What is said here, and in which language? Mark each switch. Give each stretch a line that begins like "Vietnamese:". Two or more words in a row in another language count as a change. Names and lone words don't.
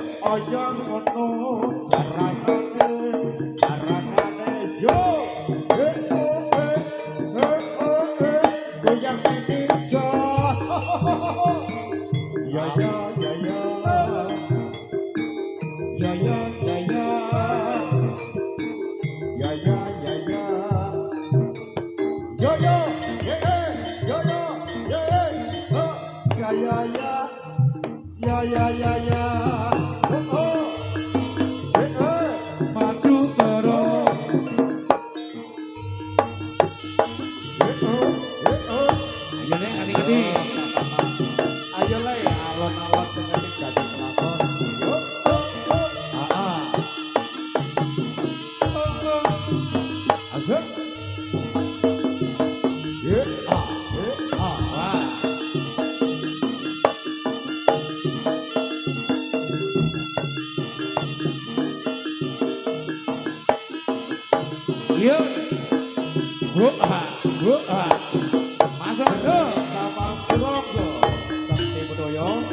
Javanese: aja ngono jaranane yo goyang ninja ya ya ya ya ya ya ya ya ya ya ya ya yo yo yo yo yo ya ya ya ya ya ya ya maju terus ayo nek ati-ati ayo le alon-alon sing dadi pelakon yuk
Indonesian: asik yuk masuk masuk Kapal Tronggo Sakti Budaya